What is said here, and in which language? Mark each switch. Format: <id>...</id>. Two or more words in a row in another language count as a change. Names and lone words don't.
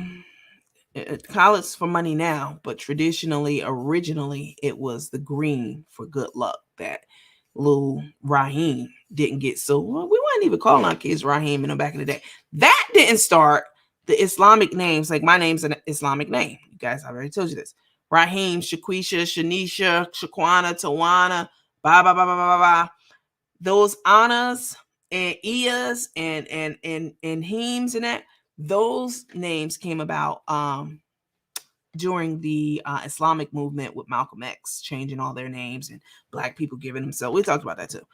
<en>College for money now, but originally, it was the green for good luck that little Raheem didn't get. So we wouldn't even call our kids Raheem in the back of the day. That didn't start the Islamic names. Like my name's an Islamic name. You guys, I already told you this. Raheem, Shaquisha, Shanisha, Shaquana, Tawana, ba ba ba ba ba ba. Those Annas and Ias and Heems and that, those names came about during the Islamic movement with Malcolm X changing all their names and black people giving themselves. We talked about that too.</en>